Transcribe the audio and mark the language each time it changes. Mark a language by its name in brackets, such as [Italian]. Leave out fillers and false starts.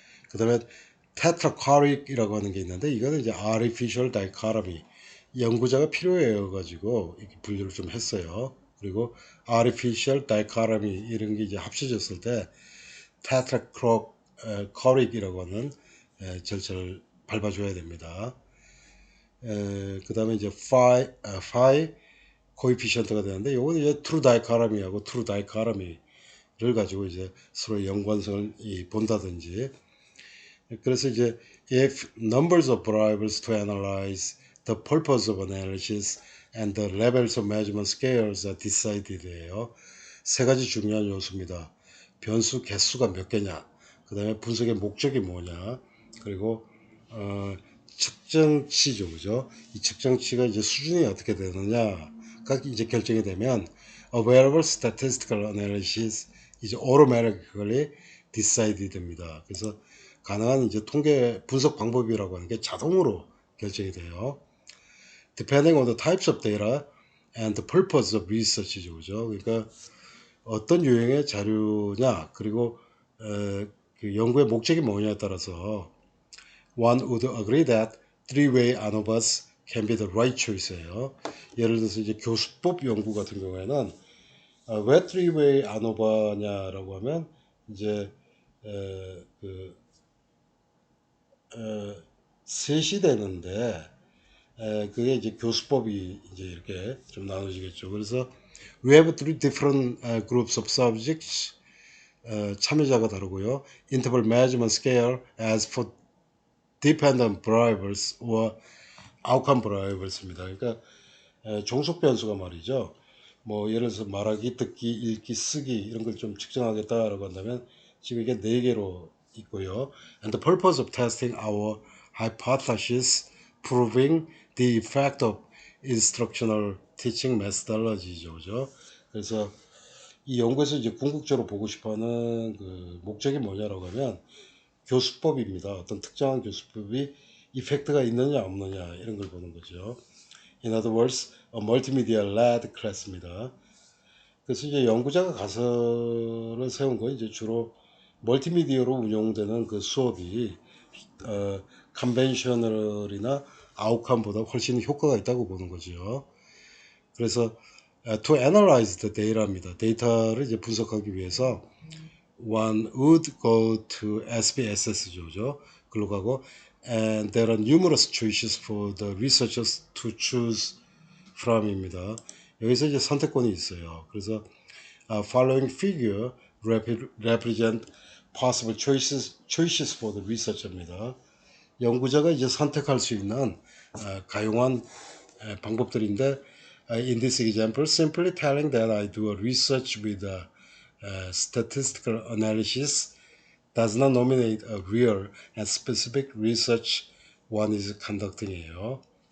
[Korean] 그 다음에 tetrachoric이라고 하는 게 있는데 이거는 이제 artificial dichotomy 연구자가 필요해요 가지고 이렇게 분류를 좀 했어요. 그리고 artificial dichotomy 이런 게 이제 합쳐졌을 때 tetrachoric이라고 하는 절차를 밟아줘야 됩니다. 그 다음에 이제 phi coefficient가 되는데 이거는 이제 true dichotomy하고 true dichotomy를 가지고 이제 서로 연관성을 본다든지 그래서 이제 [English] if numbers of variables to analyze the purpose of analysis and the levels of measurement scales are decided예요. [Korean] 세 가지 중요한 요소입니다. 변수 개수가 몇 개냐, 그 다음에 분석의 목적이 뭐냐, 그리고 측정치죠, 그죠? 이 측정치가 이제 수준이 어떻게 되느냐가 이제 결정이 되면 [English] available statistical analysis [Korean] 이제 [English] automatically decided [Korean] 입니다. 그래서 가능한 이제 통계 분석 방법이라고 하는 게 자동으로 결정이 돼요. [English] Depending on the types of data and the purpose of research죠, 그죠? [Korean] 그러니까 어떤 유형의 자료냐 그리고 그 연구의 목적이 뭐냐에 따라서 [English] one would agree that three-way ANOVAs can be the right choice [Korean] 예요. 예를 들어서 이제 교수법 연구 같은 경우에는 왜 three-way ANOVA냐라고 하면 이제 그 셋이 되는데 그게 이제 교수법이 이제 이렇게 좀 나눠지겠죠. [English] 그래서 we have three different groups of subjects [Korean] 참여자가 다르고요. [English] interval measurement scale as for dependent variables or outcome variables입니다. [Korean] 그러니까 종속 변수가 말이죠. 뭐 예를 들어서 말하기, 듣기, 읽기, 쓰기 이런 걸 좀 측정하겠다라고 한다면 지금 이게 4개로 있고요. [English] And the purpose of testing our hypothesis proving the effect of instructional teaching methodology죠. [Korean] 그죠? 그래서 이 연구에서 이제 궁극적으로 보고 싶어하는 그 목적이 뭐냐라고 하면 교수법입니다. 어떤 특정한 교수법이 이펙트가 있느냐 없느냐 이런 걸 보는 거죠. [English] In other words, a multimedia led class입니다. [Korean] 그래서 이제 연구자가 가설을 세운 건 이제 주로 멀티미디어로 운영되는 그 수업이 컨벤셔널이나 아웃컴보다 훨씬 효과가 있다고 보는 거죠. [English] 그래서 to analyze the data입니다. [Korean] 데이터를 이제 분석하기 위해서 [English] one would go to SPSS죠. [Korean] 글로 가고 [English] and there are numerous choices for the researchers to choose from입니다. [Korean] 여기서 이제 선택권이 있어요. [English] 그래서 following figure represent possible choices for the researcher입니다. [Korean] 연구자가 이제 선택할 수 있는 가용한 방법들인데 [English] in this example, simply telling that I do a research with a statistical analysis does not nominate a real and specific research one is conducting이에요.